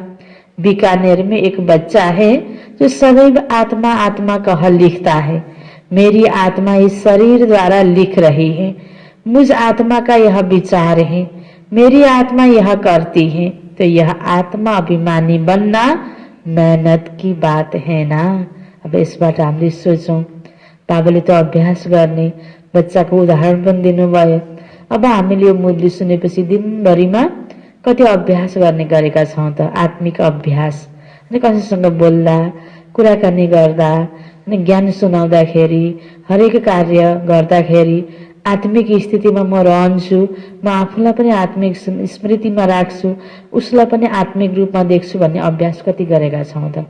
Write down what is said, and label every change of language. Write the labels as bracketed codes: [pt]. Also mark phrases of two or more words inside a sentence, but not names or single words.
[hi] बीकानेर में एक बच्चा है जो सदैव आत्मा आत्मा कह लिखता है। मेरी आत्मा इस शरीर द्वारा लिख रही है। मुझ आत्मा का यह विचार है, मेरी आत्मा यह करती है। तो यह आत्मा अभिमानी बनना मेहनत की बात है ना। [ne] अब यसबाट हामीले सोचौँ, बाबाले त अभ्यास गर्ने, बच्चाको उदाहरण पनि दिनुभयो। अब हामीले यो मुरली सुनेपछि दिनभरिमा कति अभ्यास गर्ने गरेका छौँ त? आत्मिक अभ्यास, अनि कसैसँग बोल्दा, कुराकानी गर्दा, अनि ज्ञान सुनाउँदाखेरि, हरेक कार्य गर्दाखेरि आत्मिक स्थितिमा म रहन्छु, म आफूलाई पनि आत्मिक स्मृतिमा राख्छु, उसलाई पनि आत्मिक रूपमा देख्छु भन्ने अभ्यास कति गरेका छौँ त?